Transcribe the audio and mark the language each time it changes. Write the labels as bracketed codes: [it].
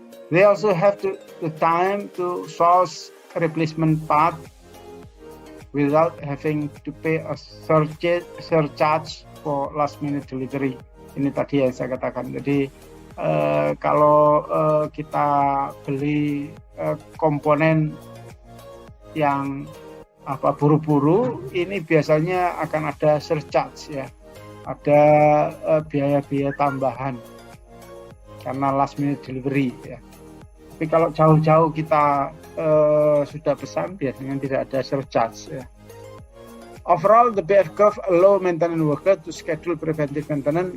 [en] They also have the time to source replacement part without having to pay a surcharge for last minute delivery. [id] Ini tadi yang saya katakan. Jadi kalau kita beli komponen yang buru-buru, ini biasanya akan ada surcharge ya, ada biaya-biaya tambahan karena [en] last minute delivery [id] ya. Tapi kalau jauh-jauh kita sudah pesan, biasanya tidak ada surcharge ya. [en] Overall, the BF curve allow maintenance worker to schedule preventive maintenance.